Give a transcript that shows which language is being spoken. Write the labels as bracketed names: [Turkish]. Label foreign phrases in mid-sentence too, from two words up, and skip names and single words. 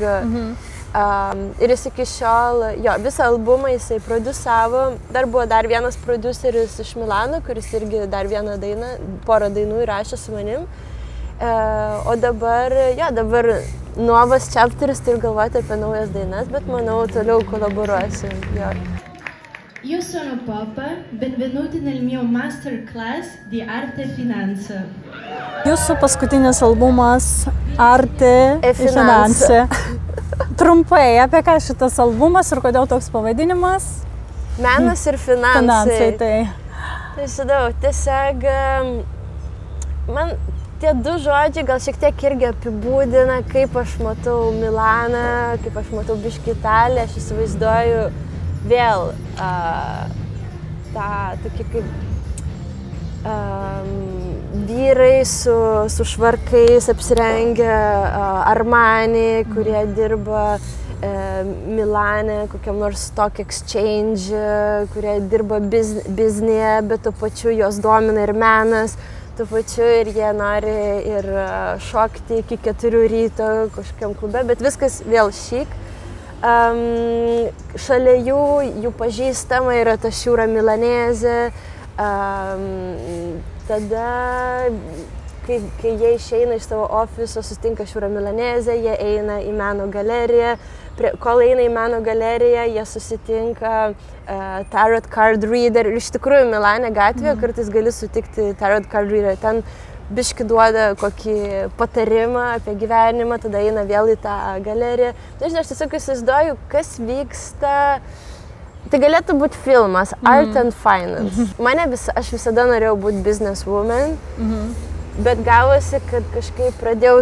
[Lithuanian] Ir jis iki šiol, visą albumą jisai produsavo. Dar buvo dar vienas produceris iš Milano, kuris irgi dar porą dainų įrašė su manim. O dabar nuovas chapteris, turiu galvoti apie naujas dainas, bet manau toliau kolaboruosiu. [Italian] Io sono Popa, benvenuti nel mio masterclass di arte e finanza. [Lithuanian] Jūsų paskutinis albumas Arte e Finanza. Trumpai, apie ką šitas albumas ir kodėl toks pavadinimas? Menas ir finansai. Finansai, tai. Tai žinau, tiesiog man tie du žodžiai gal šiek tiek irgi apibūdina, kaip aš matau Milaną, kaip aš matau biškį Italiją. Aš įsivaizduoju vėl tą tokį kaip vyrai su švarkais apsirengę Armani, kurie dirba Milane, kokiam nors [English] stock exchange, [Lithuanian] kurie dirba biznėje, bet tuo pačiu jos domina ir menas, tuo pačiu ir jie nori ir šokti iki 4 ryto kažkokiam klube, bet viskas vėl šyk. Šalia jų pažįstama yra ta [Italian] šiūra milanezė. [Lithuanian] Tada, kai jie išeina iš savo ofiso, susitinka [Italian] šiūra milanezė, [Lithuanian] jie eina į meno galeriją. Kol eina į meno galeriją, jie susitinka [English] tarot card reader. [Lithuanian] Ir iš tikrųjų Milane gatvėje kartais gali sutikti [English] tarot card reader. [Lithuanian] Ten biški duoda kokį patarimą apie gyvenimą, tada eina vėl į tą galeriją. Nežinau, aš tiesiog įsivaizduoju, kas vyksta. Tai galėtų būti filmas, Art and Finance. Aš visada norėjau būti businesswoman, bet gavosi, kad kažkaip pradėjau...